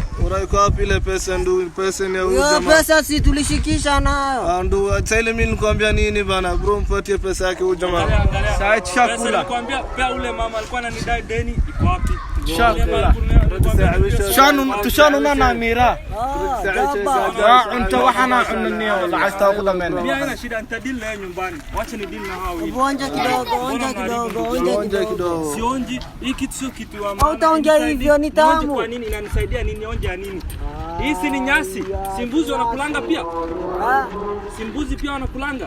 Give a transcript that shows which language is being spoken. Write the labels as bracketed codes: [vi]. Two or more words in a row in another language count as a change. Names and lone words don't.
[sw] Iko wapi ile pesa ndugu? Pesa ni huyu jamaa. Pesa si tulishikisha nayo. Ndugu, sasa ile mimi nilikwambia nini bana? Bro mpatie pesa yake huyu jamaa. Sasa chakula. Nilikwambia pia ule mama alikuwa ananidai deni iko wapi? Chakula. Tushanu na mira. [so] Unta waxana cunniyo lacagta qada meen. [sw] Mimi haina shida nitadili na nyumbani. Wacha ni deal na hao hivi. Onja kidogo. Sionji, hii kitu sio kitu wa maana. Hautaongea hivyo ni tamu. Kwa nini inanisaidia nini onja nini? Hii si ni nyasi. Simbuzi wanakulanga pia. Simbuzi pia wanakulanga.